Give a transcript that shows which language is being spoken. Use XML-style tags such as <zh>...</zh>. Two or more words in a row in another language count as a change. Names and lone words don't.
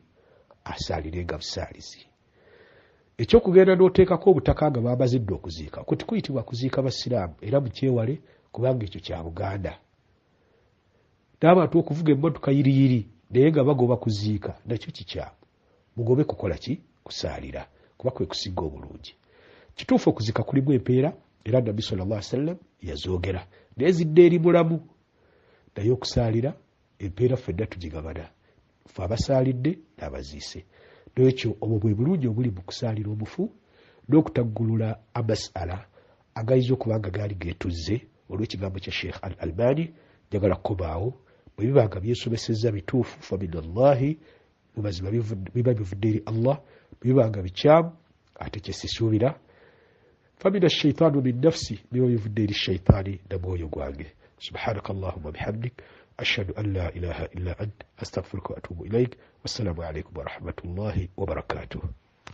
<lg>Asaalire nga busaalizi. Ekyokugenda n'oteekako obutaka nga bamazidde okuziika kuti kuyitibwa kuziika Basiraamu, era mukyewale kubanga ekyo kya Buganda. N'abantu okuvuga emmotoka yiriyiri naye nga bagoba kuziika nakyo kikyamu. Mugobe kukola ki? Kusaalira, kuba kwe kusinga obulungi. Kituufu okuziika kulimu empeera era nabbi sallallahu alaihi wasallam yazoogera n'ezidde eri mulamu, naye okusaalira empeera ffenna tugigabana, ffe abasaalidde n'abaziise. N'ekyo obwo bwe bulungi obuli mu kusaalira omufu n'okutaggulula amasala agayinza okuba nga gaali geetuzze olw'ekigambo kya Sheikh Al-Albani. Njagala kukobaawo bwe biba nga byesomesezza bituufu</lg> <ar>فمن الله,</ar> <lg>mu mazima biba bivudde eri Allah. Bwe biba nga bikyamu ate kye sisuubira</lg> <ar>فمن الشيطان من نفسي,</ar> <lg>biba bivudde eri shaitaani na mwoyo gwange.</lg> <ar>سبحانك اللهم بحمدك أشهد أن لا إله إلا أنت أستغفرك وأتوب إليك. والسلام عليكم ورحمة الله وبركاته.</ar>